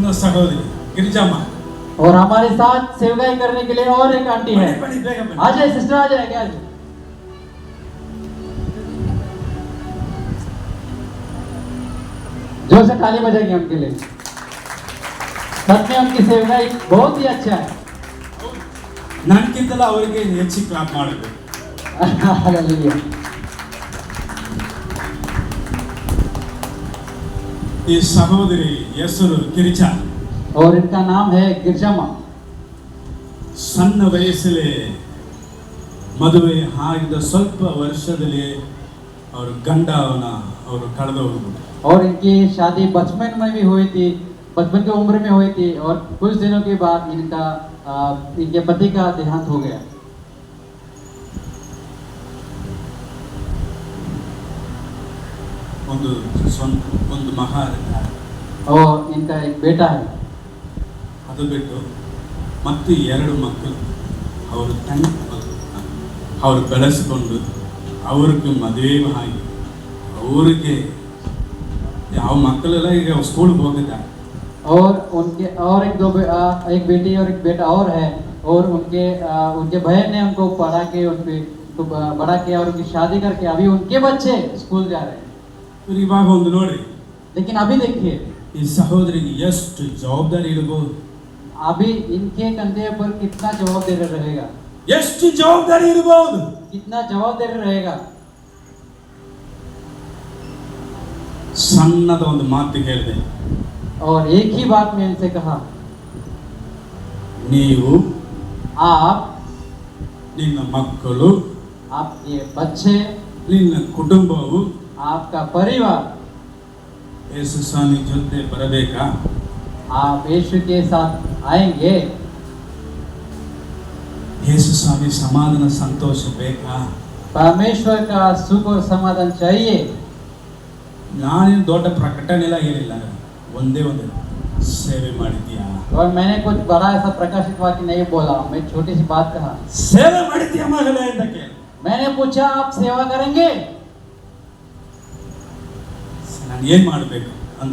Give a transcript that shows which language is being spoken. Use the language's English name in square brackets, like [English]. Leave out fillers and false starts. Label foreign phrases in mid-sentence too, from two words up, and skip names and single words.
[Kannada] ಇನ್ನು ಸಹೋದರಿ ಗಿರಿಜಮ್ಮ. [Hindi] और हमारे साथ सेवकाई करने के लिए और एक आंटी है. [Kannada] ಬನ್ನಿ, ಬೇಗ ಬನ್ನಿ. [Hindi] आ जाए सिस्टर, आ जाए क्या? जोर से ताली बजाएंगे उनके लिए. सच में उनकी सेवकाई बहुत ही अच्छा है. [Kannada] ನನಗಿಂತಲೂ ಅವರಿಗೆ ಹೆಚ್ಚು ಕ್ಲಾಪ್ ಮಾಡಬೇಕು. [Hindi] हालेलुया. [Kannada] ಈ ಸಹೋದರಿ ಹೆಸರು ಗಿರಿಜಾ. [Hindi] और इनका नाम है गिरजामा. [Kannada] ಸಣ್ಣ ವಯಸ್ಸಲ್ಲಿ ಮದುವೆ ಆಗಿದ ಸ್ವಲ್ಪ ವರ್ಷದಲ್ಲಿ ಅವರು ಗಂಡವನ ಅವರು ಕಳೆದು ಹೋಗ್ಬಿಟ್ಟು. [Hindi] और इनकी शादी बचपन में भी हुई थी, बचपन की उम्र में हुई थी, और कुछ दिनों के बाद इनके पति का देहांत हो गया. [Kannada] ಒಂದು ಮಗ ಇದ್ದಾರೆ. [Hindi] और इनका एक बेटा है. [Kannada] ಅದು ಬಿಟ್ಟು ಮತ್ತು 2 ಮಕ್ಕಳು ಅವರು ತಂದೆ ಅವರು ಬೆಳೆಸಿಕೊಂಡು ಅವ್ರಿಗೆ ಮದುವೆ ಆಗಿ ಅವ್ರಿಗೆ ಯಾವ ಮಕ್ಕಳೆಲ್ಲ ಈಗ ಸ್ಕೂಲ್ಗೆ ಹೋಗಿದ್ದಾರೆ. [Hindi] और उनके और एक बेटी और एक बेटा और है, और उनके बहन ने उनको पढ़ा के उनको बड़ा किया और उनकी शादी करके अभी उनके बच्चे स्कूल जा रहे हैं. [Kannada] ಇವಾಗ ಒಂದು ನೋಡಿ, [Hindi] लेकिन अभी देखिए [Kannada] ಈ ಸಹೋದರಿಗೆ ಎಷ್ಟು ಜವಾಬ್ದಾರಿ ಇರಬಹುದು. [Hindi] अभी इनके कंधे पर कितना जवाबदेही रहेगा, [Kannada] ಎಷ್ಟು ಜವಾಬ್ದಾರಿ ಇರಬಹುದು, [Hindi] कितना जवाबदेही रहेगा. [Kannada] ಸಣ್ಣದ ಒಂದು ಮಾತು ಹೇಳಿದೆ. [Hindi] और एक ही बात मैं इनसे कहा, [Kannada] ನೀವು [Hindi] आप, [Kannada] ನಿನ್ನ ಮಕ್ಕಳು, [Hindi] आपके बच्चे, [Kannada] ನಿನ್ನ ಕುಟುಂಬವು [Hindi] आपका परिवार [Kannada] ಯೇಸು ಸ್ವಾಮಿ ಜೊತೆ ಬರಬೇಕಾ? [Hindi] आप यीशु के साथ आएंगे. [Kannada] ಯೇಸು ಸ್ವಾಮಿ ಸಮಾಧಾನ ಸಂತೋಷ ಬೇಕಾ? [Hindi] परमेश्वर का सुख और समाधान चाहिए. [Kannada] ನಾನೇನು ದೊಡ್ಡ ಪ್ರಕಟಣೆ ಎಲ್ಲ ಹೇಳಿಲ್ಲ, ಒಂದೇ ಒಂದು ಸೇವೆ ಮಾಡಿದ್ಯಾ? [Hindi] और मैंने कुछ बड़ा ऐसा प्रकाशित वाक्य नहीं बोला, मैं छोटी सी बात कहा. [Kannada] ಸೇವೆ ಮಾಡಿದ್ಯಾ ಮಗಳೇ ಅಂತ ಕೇಳಿ. [Hindi] मैंने पूछा आप सेवा करेंगे? [Kannada] ನಾನು ಏನ್ ಮಾಡಬೇಕು ಅಂದ್ರು.